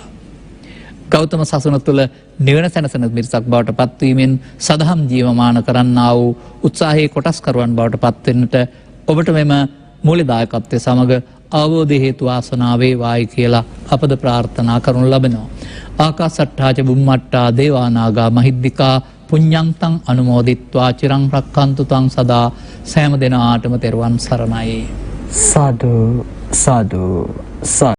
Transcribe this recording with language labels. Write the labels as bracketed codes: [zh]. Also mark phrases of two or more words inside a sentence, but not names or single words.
[si] ගෞතම සසුන තුළ නිවන සැනසෙන මිරිසක් බවට පත්වීමෙන් සදහම් ජීවමාන කරන්නා වූ උත්සාහයේ කොටස්කරුවන් බවට පත්වෙන්නට ඔබට මෙම මූල්‍ය දායකත්වය සමග අවබෝධ හේතු වාසනා වේවායි කියලා අපද ප්‍රාර්ථනා කරනු ලබනවා. [pi] ආකාසට්ඨා ච බුම්මට්ඨා දේවා නාග මහිද්దికා පුඤ්ඤන්තං අනුමෝදිත්වා චිරං රක්ඛන්තු තං සදා [si] සෑම දිනාටම තෙරුවන් සරණයි. සාදු සාදු සාදු